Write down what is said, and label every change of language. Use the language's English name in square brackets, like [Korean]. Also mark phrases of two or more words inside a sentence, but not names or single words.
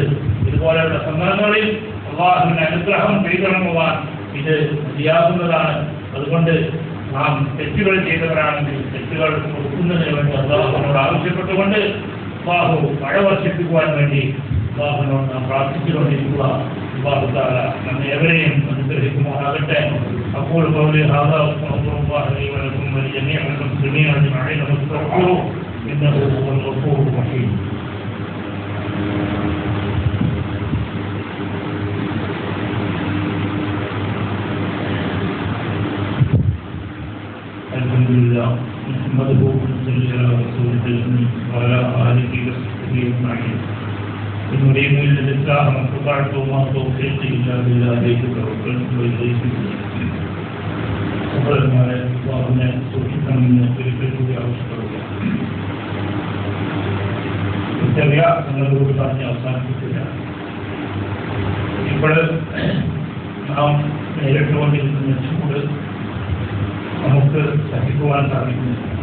[Malayalam] ഇതുപോലെയുള്ള സന്ദർഭങ്ങളിൽ അല്ലാഹുവിന്റെ അനുഗ്രഹം പെയ്തിറങ്ങുവാൻ ഇത് മതിയാകുന്നതാണ്. അതുകൊണ്ട് നാം തെറ്റുകൾ ചെയ്തവരാണെങ്കിൽ തെറ്റുകൾ കൊടുക്കുന്നതിന് വേണ്ടി അല്ലാഹുവിനോട് ആവശ്യപ്പെട്ടുകൊണ്ട് അല്ലാഹു മഴ വർഷിപ്പിക്കുവാൻ വേണ്ടി അല്ലാഹുവിനോട് നാം പ്രാർത്ഥിച്ചുകൊണ്ടിരിക്കുക. [Arabic] الله تعالى [Malayalam] നമ്മെ ഏവരെയും അനുഗ്രഹിക്കുമാറാകട്ടെ. [Arabic] أقول قولي هذا وأستغفر الله لي ولكم ولجميع المسلمين أجمعين واستغفروه إنه هو الغفور الرحيم. الحمد لله نحمده ونصلي على رسوله الأمين وعلى آله وصحبه أجمعين. إن أريد إلا الإصلاح ما استطعت وما توفيقي إلا بالله عليه توكلت وإليه [Malayalam] സഹോദരന്മാരെ, അല്ലാഹുവിനെ സൂക്ഷിക്കണമെന്ന് ഒരിക്കൽ കൂടി ആവശ്യപ്പെടുക. ചെറിയ നിങ്ങളോട് പറഞ്ഞ് അവസാനിപ്പിച്ചില്ല. ഇപ്പോൾ നാം നേരിട്ടുകൊണ്ടിരിക്കുന്ന ചൂട് നമുക്ക് സഹിക്കുവാൻ സാധിക്കുന്നില്ല.